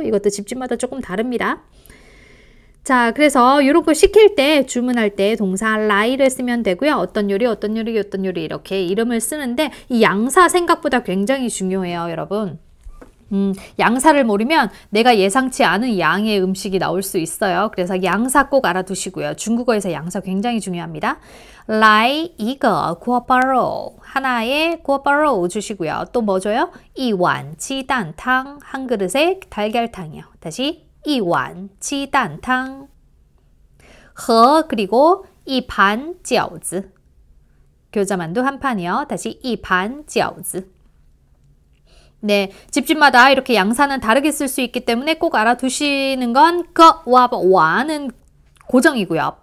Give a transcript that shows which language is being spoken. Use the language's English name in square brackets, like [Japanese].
[Korean] 이것도 집집마다 조금 다릅니다. 자, 그래서 이런 거 시킬 때, 주문할 때 동사 라이를 쓰면 되고요. 어떤 요리 이렇게 이름을 쓰는데 이 양사 생각보다 굉장히 중요해요, 여러분. 양사를 모르면 내가 예상치 않은 양의 음식이 나올 수 있어요. 그래서 양사 꼭 알아두시고요. 중국어에서 양사 굉장히 중요합니다. [Chinese] 来一个锅包肉 [Korean] 하나의 锅包肉 주시고요. 또 뭐 줘요? [Chinese] 一碗鸡蛋汤 [Korean] 한 그릇에 달걀탕이요. 다시 [Chinese] 一碗鸡蛋汤 [Korean] 그리고 [Chinese] 一盘饺子 [Korean] 교자만두 한 판이요. 다시 [Chinese] 一盘饺子 [Korean] 네, 집집마다 이렇게 양사는 다르게 쓸 수 있기 때문에 꼭 알아두시는 건 거와 와는 고정이고요.